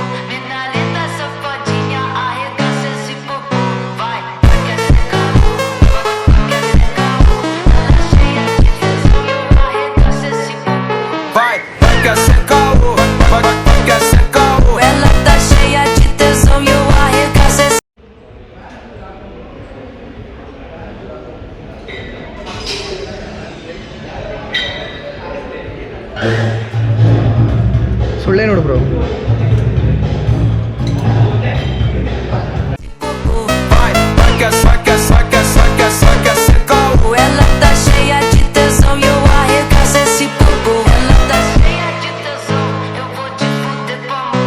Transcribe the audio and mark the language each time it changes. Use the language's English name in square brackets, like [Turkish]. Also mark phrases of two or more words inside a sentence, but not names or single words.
[Portuguese] Mina linda, safadinha, arregaça esse popô. Vai, quer ser caô. Ela cheia de tesão e eu arregaço esse popô. Vai, quer ser caô. Quer ser caô. Ela tá cheia de tesão e eu arregaço esse [Kannada] ಸುಳ್ಳೆ ನೋಡು ಬ್ರೋ. [Portuguese] popô. Vai, quer ser caô. Ela tá cheia de tesão e eu arregaço esse popô. Ela tá cheia de tesão, eu vou te fuder com amor.